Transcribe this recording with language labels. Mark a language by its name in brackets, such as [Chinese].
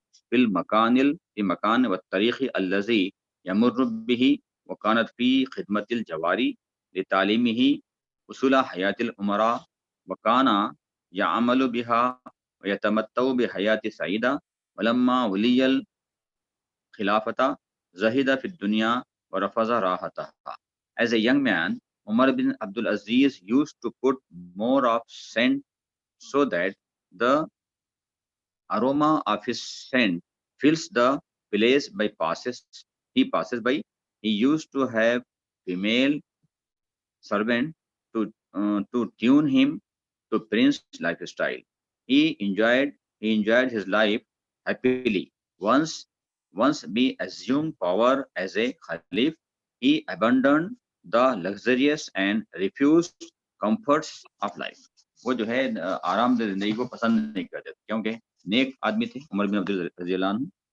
[Arabic] فی المکان والطریق الذی یمر بہ وکانت فی خدمت الجواری لتعلیمہ اصول حیات الامراء وکان یعمل بها ویتمتع بحیات سعیدہ ولما ولی الخلافۃ زہد فی الدنیا ورفض راحتها. [English] As a young man, Umar bin Abdul Aziz used to put more of scent so that the aroma of his scent fills the place he passes by. He used to have female servant to tune him to Prince lifestyle. He enjoyed his life happily. Once he assumed power as a Khalif, he abandoned the luxurious and refused comforts of life. [Urdu] وہ جو ہے آرام دہ زندگی کو پسند نہیں کرتے کیونکہ نیک آدمی تھے عمر بن عبد العزیز رضی اللہ عنہ.